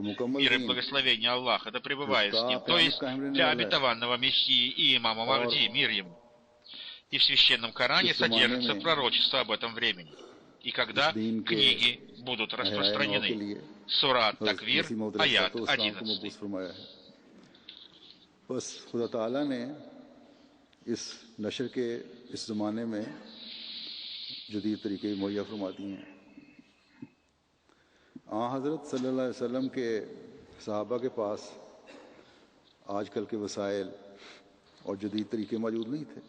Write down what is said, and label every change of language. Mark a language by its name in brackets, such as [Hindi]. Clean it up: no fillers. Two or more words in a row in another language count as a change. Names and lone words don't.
[Russian] Мир и благословение Аллаха да пребывает с ним. То есть для обетованного Мессии и имама Махди, мир ему. И в Священном Коране содержится пророчество об этом времени. И когда книги будут распространены. Сура Таквир, аят 11. [Urdu] بس خدا تعالیٰ نے اس نشر کے اس زمانے میں جدید طریقے مہیا فرما دیے ہیں. حضرت [Arabic] صلی اللہ علیہ وسلم [Urdu] کے صحابہ کے پاس آج کل کے وسائل اور جدید طریقے موجود نہیں تھے.